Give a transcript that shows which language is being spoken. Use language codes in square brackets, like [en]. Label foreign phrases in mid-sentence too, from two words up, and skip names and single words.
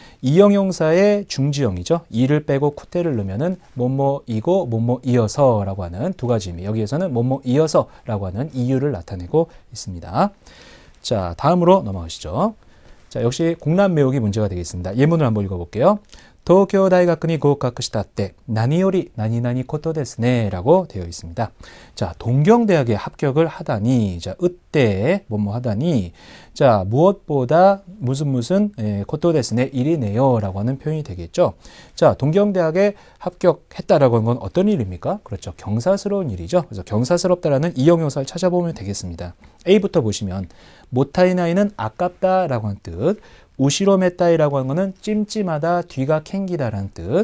[ko] 이형용사의 중지형이죠. 이를 빼고 쿠테를 넣으면은 뭐뭐이고 뭐뭐이어서라고 하는 두 가지 의미. 여기에서는 뭐뭐이어서라고 하는 이유를 나타내고 있습니다. 자, 다음으로 넘어가시죠. 자, 역시 공란 메우기 문제가 되겠습니다. 예문을 한번 읽어볼게요. [ja] 도쿄 大学に合格したって何より何々ことですね [ko] 라고 되어 있습니다. 자, 동경대학에 합격을 하다니, 자, 으때 뭐뭐 하다니, 자, 무엇보다 무슨 [ja] ことですね [ko] 일이네요 라고 하는 표현이 되겠죠. 자, 동경대학에 합격했다라고 하는 건 어떤 일입니까? 그렇죠. 경사스러운 일이죠. 그래서 경사스럽다라는 이형용사를 찾아보면 되겠습니다. A부터 보시면 모타이나이는 아깝다라고 한 뜻, 우시로메타이라고 하는 거는 찜찜하다, 뒤가 캥기다라는 뜻.